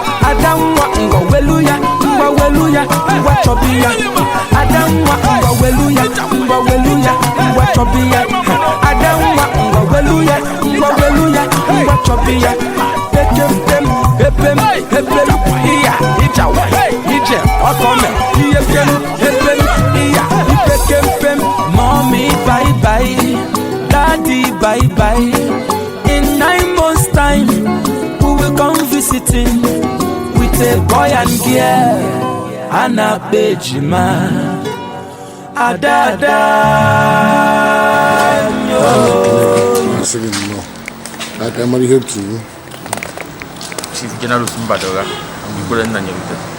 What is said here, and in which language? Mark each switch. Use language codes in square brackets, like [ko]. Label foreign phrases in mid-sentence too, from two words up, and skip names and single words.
[ig] Ada nwa, ngwa welu ya, ngwa welu ya, ngwa chọbi ya. Ada nwa, ngwa welu ya, Ngwa welu ya, ngwa chọbi ya. Ada nwa, ngwa welu ya, ngwa welu ya, ngwa chọbi ya. Pekem pem, epem, epem, iya, ija wa, ije, ọkọ me. Iye pem, epem, iya, ipekem pem. [en] Mommy, bye bye. Daddy, bye bye. In nine months' time, we will come visiting with a boy and girl. [ig] Ana Bejima. Ada, ada, yo. Asị gị nnọọ. Ka aka mara ihe otu iwu. Chief General Sumbadoga, Ikwere Nna Nyerute.